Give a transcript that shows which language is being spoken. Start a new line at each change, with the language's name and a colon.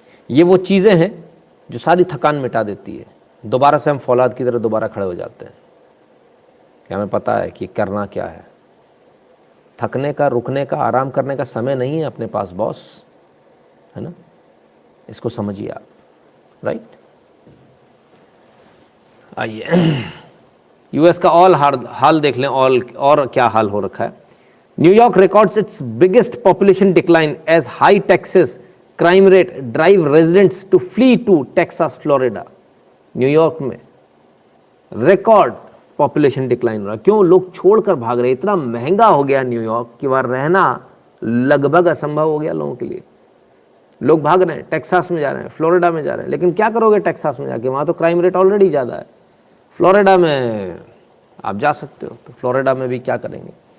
Hindi: ये वो चीज़ें हैं जो सारी थकान मिटा देती है. दोबारा से हम फौलाद की तरह दोबारा खड़े हो जाते हैं कि हमें पता है कि करना क्या है. थकने का, रुकने का, आराम करने का समय नहीं है अपने पास बॉस, है ना. इसको समझिए आप. राइट. आइए US का हाल देख लें. और क्या हाल हो रखा है.
English: New York records its biggest population decline as high taxes, crime rate drive residents to flee to Texas, Florida.
Hindi: New York में रिकॉर्ड पॉपुलेशन डिक्लाइन हो रहा है. क्यों? लोग छोड़कर भाग रहे. इतना महंगा हो गया न्यूयॉर्क कि वहाँ रहना लगभग असंभव हो गया लोगों के लिए. लोग भाग रहे हैं, टेक्सास में जा रहे हैं, फ्लोरिडा में जा रहे हैं. लेकिन क्या करोगे टेक्सास में जाके? वहाँ तो क्राइम रेट ऑलरेडी ज़्यादा है. फ्लोरिडा में आप जा सकते हो, तो फ्लोरिडा में भी क्या करेंगे?